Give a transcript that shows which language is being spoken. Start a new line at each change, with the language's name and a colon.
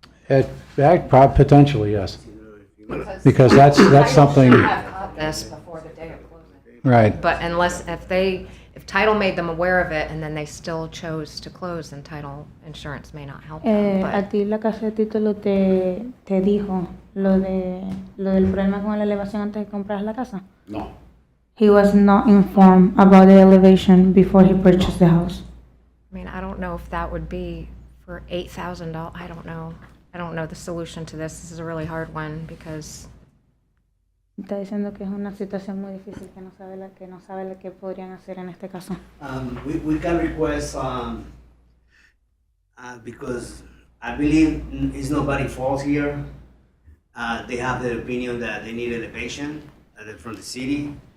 English: Potentially, yes. Because that's something, This before the day of closing. right. But if title made them aware of it and then they still chose to close, then title insurance may not help them. A But
Spanish: ti la casa de título te dijo lo del problema con la elevación antes de comprar la casa? No.
English: He was not informed about the elevation before he purchased the house. I mean, I don't know if that would be for $8,000. I don't know. I don't know the solution to this. This is a really hard one because
Spanish: Está diciendo que es una situación muy difícil que no sabe lo que podrían hacer en este caso.
English: We can request, because I believe it's nobody's fault here. They have the opinion that they need elevation from the city.